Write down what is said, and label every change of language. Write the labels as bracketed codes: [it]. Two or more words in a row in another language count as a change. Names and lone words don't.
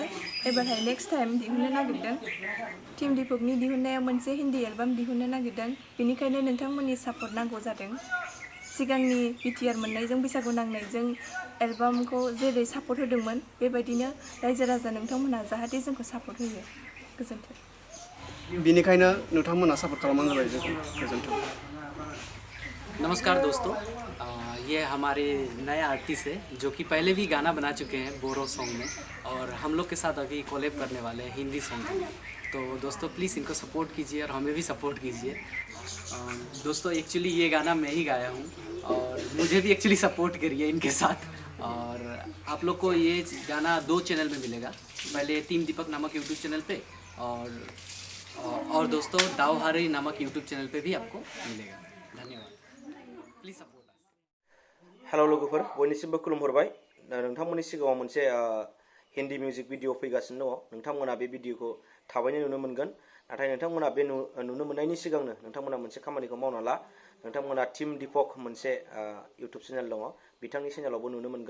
[brx] एबारहाय [en] next time [brx] दिहुननो नागिरदों। टीम दीपकनि दिहुननायाव मोनसे हिन्दी एलबाम दिहुननो नागिरदों, बेनिखायनो नोंथांमोननि सापर्ट नांगौ जादों। सिगांनि बिटिआर मोननायजों बैसागु नांनायजों एलबामखौ जेरै सापर्ट होदोंमोन बेबायदिनो रायजो राजा नोंथांमोनहा जाहाथे जोंखौ सापर्ट होयो। गोजोन्थों। बिनिखायनो नोंथांमोना सापर्ट खालामनांगौ जाबाय जोंखौ। गोजोन्थों। [hi] नमस्कार दोस्तों, ये हमारे नए आर्टिस्ट है जो कि पहले भी गाना बना चुके हैं [en] Boro song [hi] में, और हम लोग के साथ अभी कोलैब करने वाले हैं [en] Hindi song [hi] में। तो दोस्तों प्लीज़ इनको सपोर्ट कीजिए और हमें भी सपोर्ट कीजिए। दोस्तों एक्चुअली ये गाना मैं ही गाया हूँ और मुझे भी एक्चुअली सपोर्ट करिए इनके साथ। और आप लोग को ये गाना 2 चैनल में मिलेगा, पहले टीम दीपक नामक यूट्यूब चैनल पे और दोस्तों दावहारी नामक यूट्यूब चैनल पे भी आपको मिलेगा। [en] धन्यवाद। please support us. [brx] हेलो लोगोफोर, बयनिसिमबो खुलुमहरबाय। नोंथांमोननि सिगाङाव मोनसे [en] Hindi music video [brx] फैगासिनो दङ। नोंथांमोना बे भिडिअखौ थाबैनो नुनो मोनगोन। नाथाय नोंथांमोना बे नुनो मोननायनि सिगांनो नोंथांमोना मोनसे खामानिखौ मावना ला। नोंथांमोना टीम दीपक मोनसे [en] YouTube channel [brx] दङ, बिथांनि चेनेलावबो नुनो मोनगोन।